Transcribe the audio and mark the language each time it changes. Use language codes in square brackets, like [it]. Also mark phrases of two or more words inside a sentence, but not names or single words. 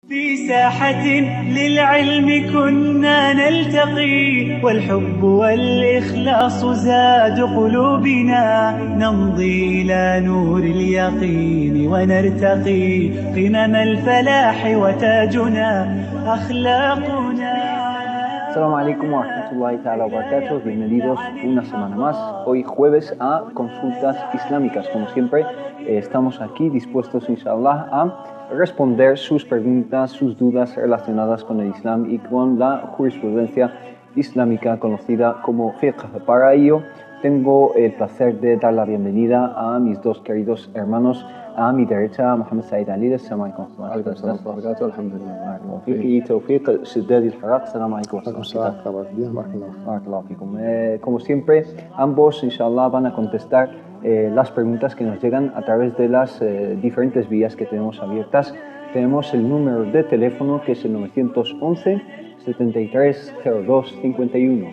[ar] في ساحة للعلم كنا نلتقي والحب والإخلاص زاد قلوبنا نمضي إلى نور اليقين ونرتقي قمم الفلاح وتاجنا أخلاقنا. السلام عليكم ورحمة الله تعالى وبركاته. [es] Bienvenidos una semana más, hoy jueves, a Consultas Islámicas. Como siempre, estamos aquí dispuestos, inshallah, a responder sus preguntas, sus dudas relacionadas con el Islam y con la jurisprudencia islámica conocida como fiqh. Para ello, tengo el placer de dar la bienvenida a mis dos queridos hermanos. A mi derecha, Mohamed Said Ali. [ar] السلام عليكم. [es] Y Tawfiq Shiddadi al-Haraq. [ar] السلام عليكم. [es] Como siempre, ambos, inshallah, van a contestar las preguntas que nos llegan a través de las diferentes vías que tenemos abiertas. Tenemos el número de teléfono, que es el 911 7302 51.